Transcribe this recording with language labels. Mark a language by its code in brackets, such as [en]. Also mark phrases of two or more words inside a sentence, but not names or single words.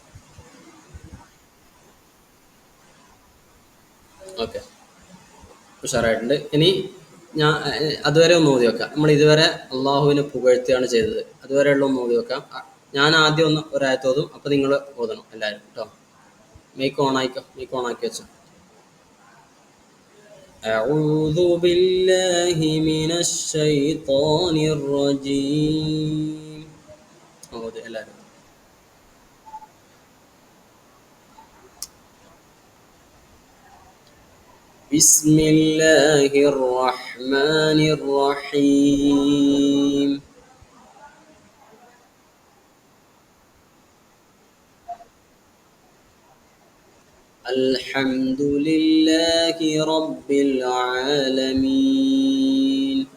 [ml] ഓക്കെ ഉഷാറായിട്ടുണ്ട്. ഇനി ഞാൻ അതുവരെ ഒന്ന് ഓതി വെക്കാം. നമ്മൾ ഇതുവരെ അള്ളാഹുവിനെ പുകഴ്ത്തുകയാണ് ചെയ്തത്. അതുവരെയുള്ള ഒന്ന് ഓതി വെക്കാം. ഞാൻ ആദ്യം ഒന്ന് ഒരായത്ത് ഓതും, അപ്പൊ നിങ്ങൾ ഓതണം എല്ലാവരും കേട്ടോ. [en] mic on [ml] ആയിക്കോ, [en] mic on [ml] ആക്കി വെച്ചോ. [ar] أعوذ بالله من الشيطان الرجيم. [ml] ഓത് എല്ലാവരും. [ar] بسم الله الرحمن الرحيم. الحمد لله رب العالمين.